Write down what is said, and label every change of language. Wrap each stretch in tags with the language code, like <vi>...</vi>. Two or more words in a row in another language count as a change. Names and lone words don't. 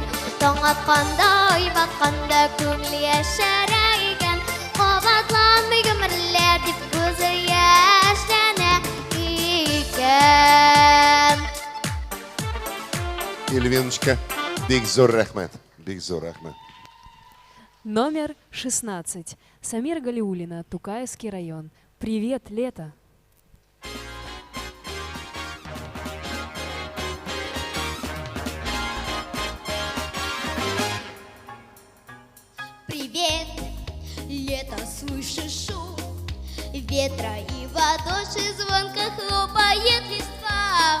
<tt>Таң аткандай батканда күңелгә шәрәйгән, кабатланмый гомерләр дип күзләр яшьләнә икән. Эльвиночка, бик зур рәхмәт. Бик зур рәхмәт.</tt> <ru>Номер 16. Самира Галиуллина, Тукаевский район. Привет, лето. Привет, лето, слышишь шум ветра и в ладоши звонко хлопает листва.</ru>